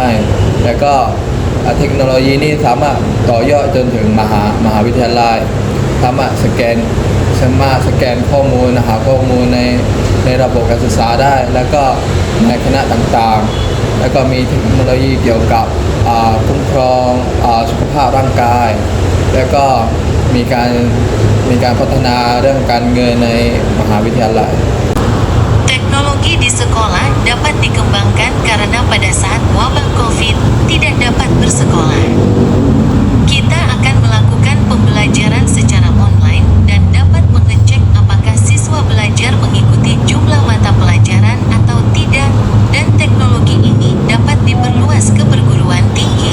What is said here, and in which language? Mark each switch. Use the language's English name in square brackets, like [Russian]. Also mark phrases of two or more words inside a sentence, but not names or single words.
[Thai] แล้วก็เทคโนโลยีนี้สามารถต่อยอดจนถึงมหาวิทยาลัยสามารถสแกนข้อมูลหาข้อมูลในระบบการศึกษาได้ แล้วก็ในคณะต่างๆ แล้วก็มีเทคโนโลยีเกี่ยวกับคุ้มครองสุขภาพร่างกาย แล้วก็มีการพัฒนาเรื่องการเงินในมหาวิทยาลัย [Indonesian] Teknologi di sekolah dapat dikembangkan karena pada saat wabah COVID tidak dapat bersekolah. Kita akan melakukan pembelajaran secara online dan dapat mengecek apakah siswa belajar mengikuti jumlah mata pelajaran atau tidak, dan teknologi ini dapat diperluas ke perguruan tinggi.